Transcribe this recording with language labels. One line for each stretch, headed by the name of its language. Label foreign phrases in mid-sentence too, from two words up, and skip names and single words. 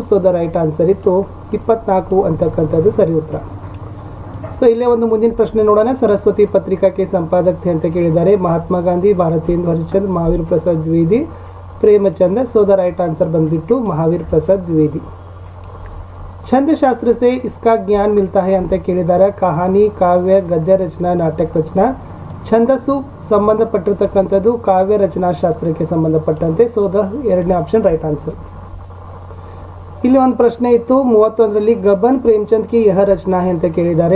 English: so the right answer
Kannada: ಇತ್ತು 24 ಅಂತಕ್ಕಂಥದ್ದು ಸರಿ ಉತ್ತರ. ಸೊ ಇಲ್ಲೇ ಒಂದು ಮುಂದಿನ ಪ್ರಶ್ನೆ ನೋಡೋಣ. ಸರಸ್ವತಿ ಪತ್ರಿಕಾಕ್ಕೆ ಸಂಪಾದಕ ಅಂತ ಕೇಳಿದ್ದಾರೆ. ಮಹಾತ್ಮ ಗಾಂಧಿ, ಭಾರತೇಂದು ಹರಿಶ್ಚಂದ್ರ, ಮಹಾವೀರ್ ಪ್ರಸಾದ್ ದ್ವಿವೇದಿ, ಪ್ರೇಮಚಂದ್ರ.
English: so the right answer
Kannada: ಬಂದ್ಬಿಟ್ಟು ಮಹಾವೀರ್ ಪ್ರಸಾದ್ ದ್ವಿವೇದಿ.
Hindi: छंद शास्त्र से इसका ज्ञान मिलता है
Kannada: ಅಂತ ಕೇಳಿದ್ದಾರೆ. ಕಹಾನಿ, ಕಾವ್ಯ, ಗದ್ಯ ರಚನಾ, ನಾಟಕ ರಚನಾ. ಛಂದಸ್ಸು ಸಂಬಂಧಪಟ್ಟಿರ್ತಕ್ಕಂಥದ್ದು ಕಾವ್ಯ ರಚನಾ ಶಾಸ್ತ್ರಕ್ಕೆ ಸಂಬಂಧಪಟ್ಟಂತೆ.
English: so the
Kannada: ಎರಡನೇ
English: option right answer.
Kannada: ಇಲ್ಲಿ ಒಂದು ಪ್ರಶ್ನೆ ಇತ್ತು 31ರಲ್ಲಿ
Hindi: गबन प्रेमचंद की यह रचना
Kannada: ಅಂತ ಕೇಳಿದ್ದಾರೆ.